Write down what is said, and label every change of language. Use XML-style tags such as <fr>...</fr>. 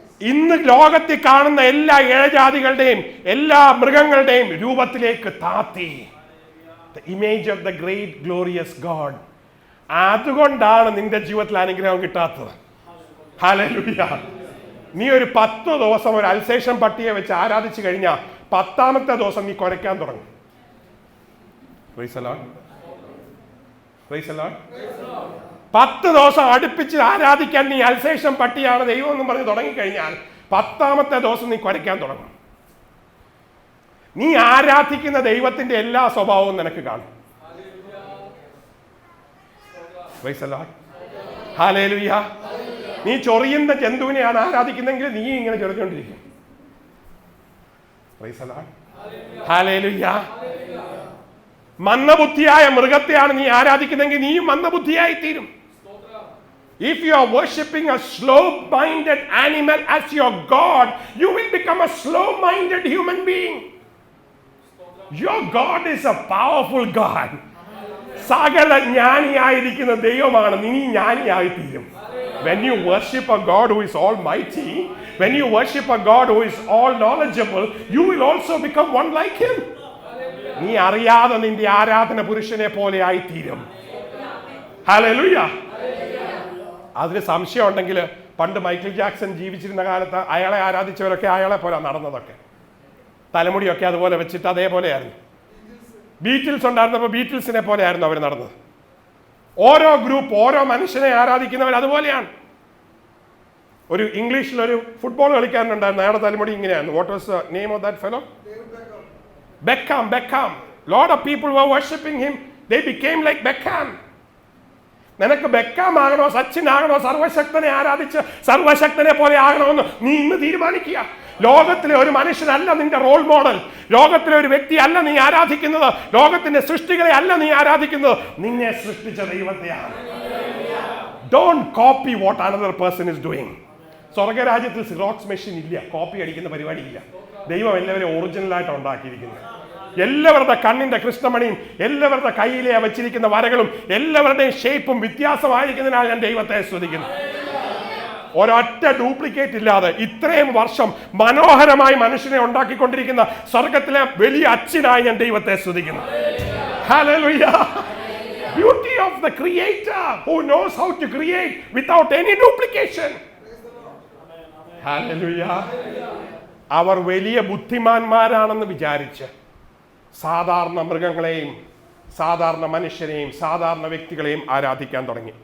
<ml>ഇന്ന് ലോകത്തിൽ കാണുന്ന എല്ലാ ഇഴജാതികളുടെയും എല്ലാ മൃഗങ്ങളുടെയും രൂപത്തിലേക്ക് താത്തി.</ml> <en>The image of the great glorious God.</en> <ml>അതുകൊണ്ടാണ് നിന്റെ ജീവിതത്തിൽ അനുഗ്രഹം കിട്ടാത്തത്. ഹല്ലേലൂയ. നീ ഒരു 10 ദിവസം ഒരു അൽസേഷൻ പട്ടിയെ വെച്ച് ആരാധിച്ചു കഴിഞ്ഞാൽ 10ാമത്തെ ദിവസം നീ കുരയ്ക്കാൻ തുടങ്ങും.</ml> <en>Praise the Lord. Praise the Lord.</en> <ml>10 ദിവസം അടുപ്പിച്ച് ആരാധിക്കാൻ നീ അൽസേഷൻ പട്ടിയാണ് ദൈവം എന്ന് പറഞ്ഞ് തുടങ്ങിക്കഴിഞ്ഞാൽ 10ാമത്തെ ദിവസം നീ കുരയ്ക്കാൻ തുടങ്ങും. നീ ആരാധിക്കുന്ന ദൈവത്തിന്റെ എല്ലാ സ്വഭാവവും നിനക്ക് കാണും.</ml> <en>Praise the Lord.</en> <ml>ഹല്ലേലൂയ. നീ ചൊറിയുന്ന ജന്തുവിനെയാണ് ആരാധിക്കുന്നെങ്കിൽ നീ ഇങ്ങനെ ചൊറിഞ്ഞുകൊണ്ടിരിക്കും. Praise the Lord. ഹല്ലേലൂയ. മന്ദബുദ്ധിയായ മൃഗത്തെയാണ് നീ ആരാധിക്കുന്നെങ്കിൽ നീയും മന്ദബുദ്ധിയായി തീരും.</ml> <en>If you are worshipping a slow-minded animal as your God, you will become a slow-minded human being. Your God is a powerful God.</en> <ml>സകല ജ്ഞാനിയായിരിക്കുന്ന ദൈവമാണ്. നീ ജ്ഞാനിയായി തീരും.</ml> <en>When you worship a God who is almighty, when you worship a God who is all knowledgeable, you will also become one like him.</en> <ml>നീ അറിയാതെ നിന്റെ ആരാധന പുരുഷനെ പോലെ ആയി തീരും. ഹല്ലേലൂയ. അതിന് സംശയം ഉണ്ടെങ്കിൽ പണ്ട് മൈക്കിൾ ജാക്സൺ ജീവിച്ചിരുന്ന കാലത്ത് അയാളെ ആരാധിച്ചവരൊക്കെ അയാളെ പോലെ നടന്നതൊക്കെ. തലമുടിയൊക്കെ അതുപോലെ വെച്ചിട്ട് അതേപോലെയായിരുന്നു. ബീറ്റിൽസ് ഉണ്ടായിരുന്നപ്പോൾ ബീറ്റിൽസിനെ പോലെ ആയിരുന്നു അവർ നടന്നത്. ഓരോ ഗ്രൂപ്പ്, ഓരോ മനുഷ്യനെ ആരാധിക്കുന്നവർ അതുപോലെയാണ്. ഒരു ഇംഗ്ലീഷിലൊരു ഫുട്ബോൾ കളിക്കാരനുണ്ടായിരുന്നു, അയാളുടെ തലമുടി ഇങ്ങനെയായിരുന്നു.</ml> <en>What was the name of that fellow? Beckham. Lot of people were worshipping him. They became like Beckham.</en> <ml>നിനക്ക് ബെക്കാം ആകണോ, സച്ചിൻ ആകണോ, സർവശക്തനെ ആരാധിച്ച് സർവശക്തനെ പോലെ ആകണമെന്ന് നീ ഇന്ന് തീരുമാനിക്കുക. ലോകത്തിലെ ഒരു മനുഷ്യനല്ല നിന്റെ റോൾ മോഡൽ. ലോകത്തിലെ ഒരു വ്യക്തി അല്ല നീ ആരാധിക്കുന്നത്. ലോകത്തിന്റെ സൃഷ്ടികളെ അല്ല നീ ആരാധിക്കുന്നത്. നിന്നെ സൃഷ്ടിച്ച ദൈവത്തെയാണ്.</ml> <en>Don't copy what another person is doing.</en> <ml>സ്വർഗരാജ്യത്തിൽ സിറോക്സ് മെഷീൻ ഇല്ല, കോപ്പി അടിക്കുന്ന പരിപാടി ഇല്ല. ദൈവം എല്ലാവരെയും ഒറിജിനലായിട്ട് ഉണ്ടാക്കിയിരിക്കുന്നത്. എല്ലാവരുടെ കണ്ണിന്റെ കൃഷ്ണമണിയും എല്ലാവരുടെ കയ്യിലെ വെച്ചിരിക്കുന്ന വരകളും എല്ലാവരുടെയും ഷേപ്പും വ്യത്യാസമായിരിക്കുന്നതിനാൽ ഞാൻ ദൈവത്തെ സ്തുതിക്കുന്നു. ഒരൊറ്റ ഡ്യൂപ്ലിക്കേറ്റ് ഇല്ലാതെ ഇത്രയും വർഷം മനോഹരമായി മനുഷ്യനെ ഉണ്ടാക്കിക്കൊണ്ടിരിക്കുന്ന സ്വർഗത്തിലെ വലിയ അച്ഛനായി ഞാൻ ദൈവത്തെ സ്തുതിക്കുന്നു.</ml> <en>Hallelujah. Beauty of the creator who knows how to create without any duplication. Hallelujah.</en> <ml>അവർ വലിയ ബുദ്ധിമാന്മാരാണെന്ന് വിചാരിച്ച് സാധാരണ മൃഗങ്ങളെയും സാധാരണ മനുഷ്യരെയും സാധാരണ വ്യക്തികളെയും ആരാധിക്കാൻ തുടങ്ങി.</ml>